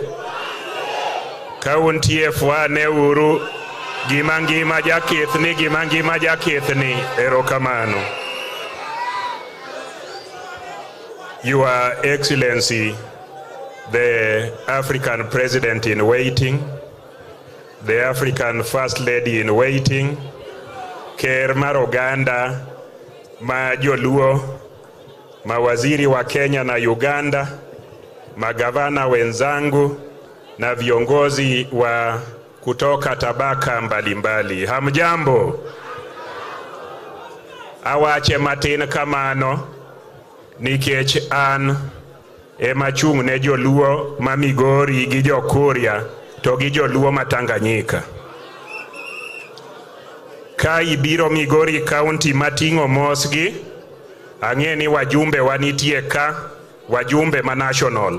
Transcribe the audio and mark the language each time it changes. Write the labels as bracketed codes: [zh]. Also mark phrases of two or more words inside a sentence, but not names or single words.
[luo] Ka untie fwane uru gima jakithni erokamano. [en] Your Excellency, the African President in waiting, the African First Lady in waiting, [luo] Ker mar Oganda, ma Joluo, [sw] mawaziri wa Kenya na Uganda, magavana wenzangu na viongozi wa kutoka tabaka mbalimbali. Hamjambo? [luo] Awache matin kamano nikech an emachung' ne Joluo ma Migori gi Jokuria to gi Joluo ma Tanganyika. Ka ibiro Migori County mating'o mosgi, ang'e ni wajumbe wanitie ka, wajumbe ma national.